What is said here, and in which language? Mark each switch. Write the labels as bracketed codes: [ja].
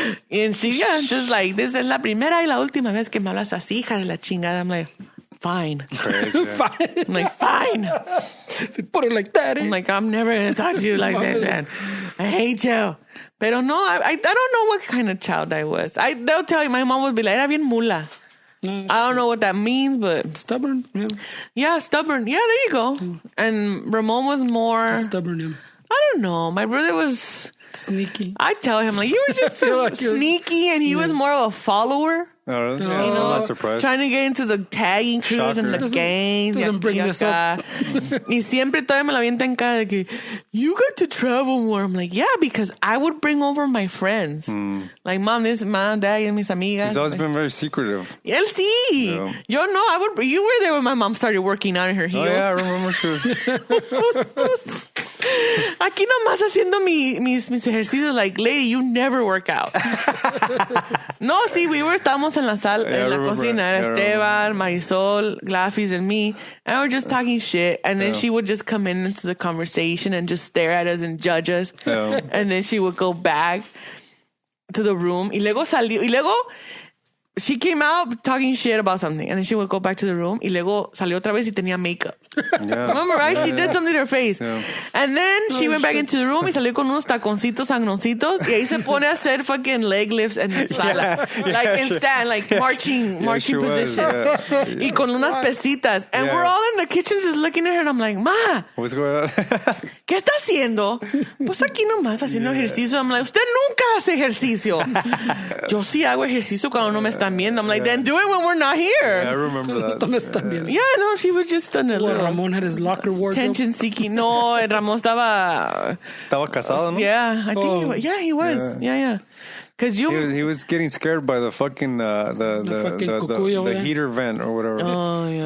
[es] And she, just like, this es la primera y la última vez que me hablas así, hija de la chingada. [en] I'm like, fine. Crazy. Fine. I'm like, fine. Put it like that. I'm like, I'm never going to talk to you like this. And I hate you. Pero no, I don't know what kind of child I was. They'll tell you, my mom would be like, era bien mula. I don't know what that means, but... Stubborn, yeah. Yeah, stubborn. Yeah, there you go. And Ramon was more... Stubborn, yeah. I don't know. My brother was... Sneaky. I tell him, like, you were just so like sneaky, and he was more of a follower. Oh, really? Yeah, You know, I'm not surprised. trying to get into the tagging crews and the gangs. Doesn't bring this up. [es] Y siempre todavía me la avienta en cara de que, you got to travel more. [en] I'm like, yeah, because I would bring over my friends. Like, mom, dad, y mis amigas. He's always been very secretive. [es] Él sí. [en] Yeah. Yo no, you were there when my mom started working out in her heels. Oh, yeah, I remember she was... Aquí nomás haciendo mis ejercicios, like, lady, you never work out. [es] No, sí, estábamos en la sala, en la cocina. [en] Era Esteban, Marisol, Glafis, and me. And we're just talking shit. And then she would just come into the conversation and just stare at us and judge us. Yeah. And then she would go back to the room. Y luego she came out talking shit about something, and then she would go back to the room. [es] Y luego salió otra vez y tenía makeup. [en] Yeah. Remember, right? Yeah, She did something to her face. Yeah. And then she went back into the room y salió con unos taconcitos sangroncitos. [es] Y ahí se pone a hacer fucking leg lifts en la sala. [en] Like in stand, like marching position. Y con unas pesitas. And we're all in the kitchen just looking at her, and I'm like, Ma, What's going on? [es] ¿qué está haciendo? Pues aquí nomás haciendo ejercicio. I'm like, usted nunca hace ejercicio. Yo sí hago ejercicio cuando no me están viendo. I'm like, then do it when we're not here. [en] Yeah, I remember that. Yeah, no, she was just a little Ramon had his locker wardrobe. tension seeking. No, Ramon estaba [es] Casado, no? [en] Yeah, I think he was. Yeah. Because He was getting scared by the fucking the heater vent or whatever. Oh, yeah.